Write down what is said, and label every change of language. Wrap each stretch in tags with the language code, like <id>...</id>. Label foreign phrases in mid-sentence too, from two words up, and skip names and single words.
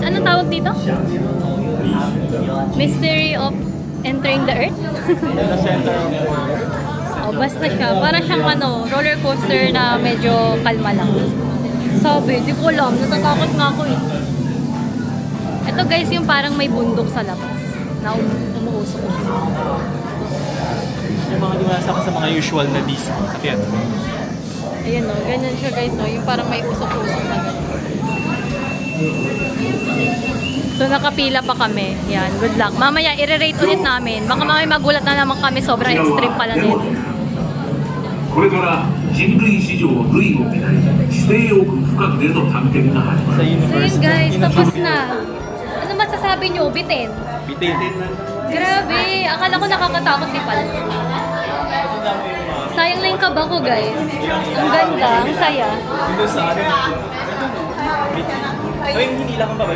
<tl>Anong tawag dito? Mystery of Entering the Earth? Oh, basta siya. Para siyang ano, roller coaster na medyo kalma lang. Sabi, di ko alam. Natatakot nga ako eh. Ito guys, yung parang may bundok sa labas. Na umuusok. Yung mga dumasa ka sa mga usual na Disney. Ayan. Ayan o, ganyan siya guys o. Yung parang may usok-usok na ganyan. So, nakapila pa kami. Yan,</tl> <en>good luck.</en> <tl>Mamaya, i-rate ulit namin. Baka mamaya magulat na naman kami. Sobrang extreme pala din.</tl> <ja>これから人類史上類を見ない地底奥深くでの探検が始ま</ja> <tl>Sa</tl> <ja>る。</ja> <tl>So universe. yun guys, tapos na. Ano masasabi nyo? Bitin. Bitin. Grabe. Akala ko nakakatakot di pala. Sayang lang yung kaba ko guys. Ang ganda, ang saya. Dito sa ano. Bitin. O yung hindi lang ang babay.</tl>